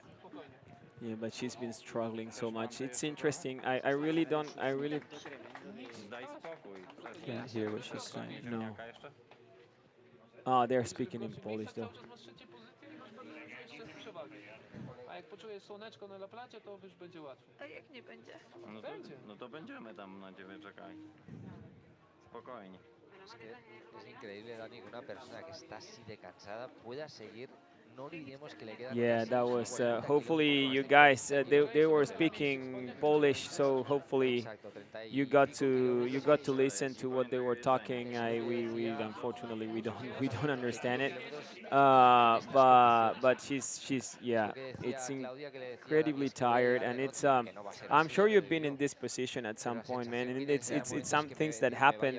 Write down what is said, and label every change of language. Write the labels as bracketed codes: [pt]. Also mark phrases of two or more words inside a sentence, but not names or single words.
[en] Yeah, but she's been struggling so much. It's interesting. I really can't hear what she's saying. No. Oh, they're speaking in Polish though. [pl] A jak poczujesz słoneczko na laplacie, to już będzie łatwiej. A jak nie będzie? No to, Będzie. no to będziemy tam na ciebie czekali. Spokojnie. [es] Es increíble, Dani, que una persona que está así de cansada pueda seguir. No olvidemos que le quedan [en] Yeah, [es] casi [en] that was. [es] 40 [en] Hopefully, [es] kilómetros [en] you [es] más [en] guys they were speaking Polish, so hopefully you got to listen to what they were talking. We unfortunately we don't understand it. But she's yeah, it's incredibly tired, and it's I'm sure you've been in this position at some point, man, and it's some things that happen.